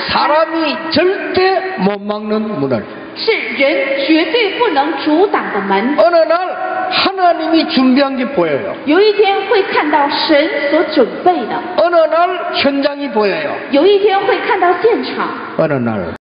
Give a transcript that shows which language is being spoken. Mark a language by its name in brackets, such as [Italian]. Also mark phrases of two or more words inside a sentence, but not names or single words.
[Korean] 사람이 절대 못 막는 문을. [Chinese] 是人绝对不能阻挡的门。 [Korean] 어느 날 하나님이 준비한 게 보여요. [Chinese] 有一天会看到神所准备的， [Korean] 어느 날 현장이 보여요. [Chinese] 有一天会看到现场， [Korean] 어느 날